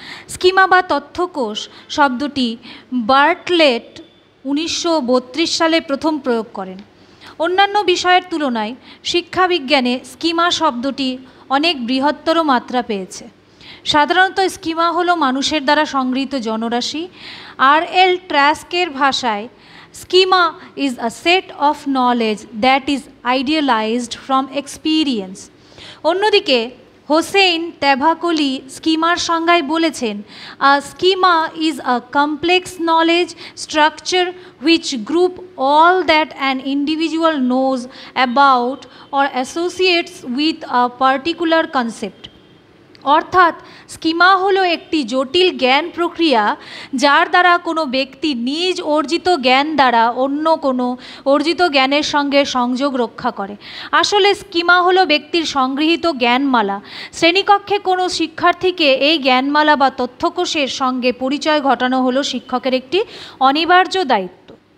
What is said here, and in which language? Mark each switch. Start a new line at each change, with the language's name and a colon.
Bangla: Schema বা তথ্যকোষ শব্দটি Bartlett 1932 সালে প্রথম প্রয়োগ করেন। অন্যান্য বিষয়ের তুলনায় শিক্ষাবিজ্ঞানে স্কিমা শব্দটি অনেক বৃহত্তর মাত্রা পেয়েছে। সাধারণত স্কিমা হলো মানুষের দ্বারা সংগৃহীত জনরাশি।
English: R.L.
Bangla: ট্রাস্কের ভাষায়
English: schema is a set of knowledge that is idealized from experience.
Bangla: অন্যদিকে হোসেইন তেভাকলি স্কিমার সংজ্ঞায় বলেছেন,
English: a schema is a complex knowledge structure which group all that an individual knows about or associates with a particular concept.
Bangla: অর্থাৎ schema হলো একটি জটিল জ্ঞান প্রক্রিয়া যার দ্বারা কোনো ব্যক্তি নিজ অর্জিত জ্ঞান দ্বারা অন্য কোনো অর্জিত জ্ঞানের সঙ্গে সংযোগ রক্ষা করে। আসলে স্কিমা হলো ব্যক্তির সংগৃহীত জ্ঞানমালা। শ্রেণীকক্ষে কোনো শিক্ষার্থীকে এই জ্ঞানমালা বা তথ্যকোষের সঙ্গে পরিচয় ঘটানো হলো শিক্ষকের একটি অনিবার্য দায়িত্ব।